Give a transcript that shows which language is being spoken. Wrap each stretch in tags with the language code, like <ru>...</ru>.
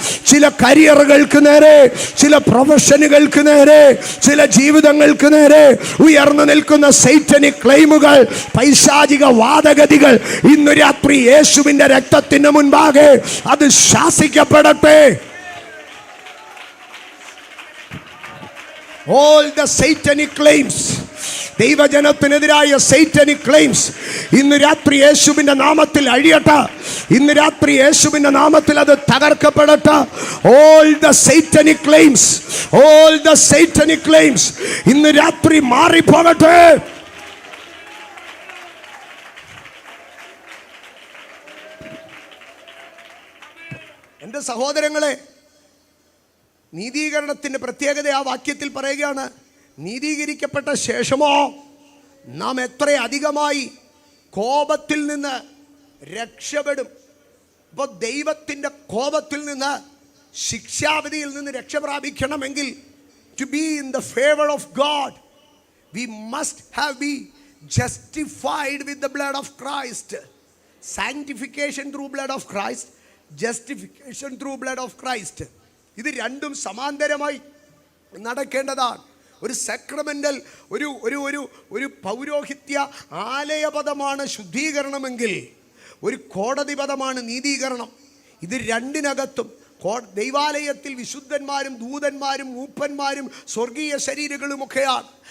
<ml>ചില കരിയറുകൾക്ക് നേരെ, ചില പ്രൊഫഷനുകൾക്ക് നേരെ, ചില ജീവിതങ്ങൾക്ക് നേരെ ഉയർന്നു നിൽക്കുന്ന സൈറ്റനിക് ക്ലെയിമുകൾ, പൈശാചിക വാദഗതികൾ ഇന്ന് രാത്രി യേശുവിന്റെ രക്തത്തിന് മുൻപാകെ അത് ശാസിക്കപ്പെടട്ടെ.</ml> <en>All the satanic claims,</en> <ml>ദൈവജനത്തിനെതിരായ Satanic claims ഇന്ന് രാത്രി യേശുവിന്റെ നാമത്തിൽ അഴിയട്ടെ. ഇന്ന് രാത്രി യേശുവിന്റെ നാമത്തിൽ അത് തകർക്കപ്പെടട്ടെ.</ml> <en>All the satanic claims, all the satanic claims</en> <ml>ഇന്ന് രാത്രി മാറിപ്പോകട്ടെ. എൻ്റെ സഹോദരങ്ങളെ, നീതീകരണത്തിൻ്റെ പ്രത്യേകത ആ വാക്യത്തിൽ പറയുകയാണ്. നീതീകരിക്കപ്പെട്ട ശേഷമോ നാം എത്ര അധികമായി കോപത്തിൽ നിന്ന് രക്ഷപ്പെടും. അപ്പോൾ ദൈവത്തിൻ്റെ കോപത്തിൽ നിന്ന്, ശിക്ഷാവിധിയിൽ നിന്ന് രക്ഷ പ്രാപിക്കണമെങ്കിൽ,</ml> <en>to be in the favor of God, we must have been justified with the blood of Christ. Sanctification through blood of Christ, justification through blood of Christ.</en> <ml>ഇത് രണ്ടും സമാന്തരമായി നടക്കേണ്ടതാണ്. ഒരു സക്രമെന്റൽ, ഒരു ഒരു ഒരു ഒരു പൗരോഹിത്യ ആലയപദമാണ് ശുദ്ധീകരണമെങ്കിൽ ഒരു കോടതി പദമാണ് നീതീകരണം. ഇത് രണ്ടിനകത്തും ദൈവാലയത്തിൽ വിശുദ്ധന്മാരും ദൂതന്മാരും മൂപ്പന്മാരും സ്വർഗീയ ശരീരങ്ങളുമൊക്കെയാണ്.</ml>